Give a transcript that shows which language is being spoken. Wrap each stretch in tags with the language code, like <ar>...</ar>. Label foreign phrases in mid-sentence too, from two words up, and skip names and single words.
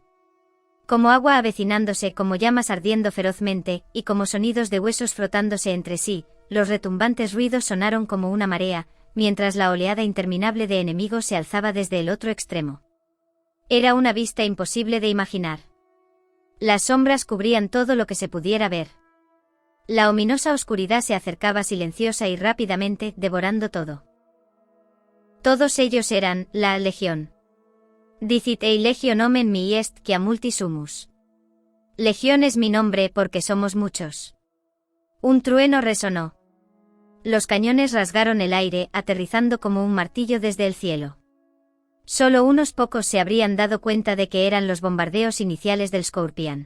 <es>Como agua avecinándose, como llamas ardiendo ferozmente, y como sonidos de huesos frotándose entre sí, los retumbantes ruidos sonaron como una marea, mientras la oleada interminable de enemigos se alzaba desde el otro extremo. Era una vista imposible de imaginar. Las sombras cubrían todo lo que se pudiera ver. La ominosa oscuridad se acercaba silenciosa y rápidamente, devorando todo. Todos ellos eran la Legión.</es> <la>Dicit ei Legion omen mi est quia multi sumus.</la> <es>Legión es mi nombre porque somos muchos. Un trueno resonó. Los cañones rasgaron el aire, aterrizando como un martillo desde el cielo. Solo unos pocos se habrían dado cuenta de que eran los bombardeos iniciales del Scorpion.</es>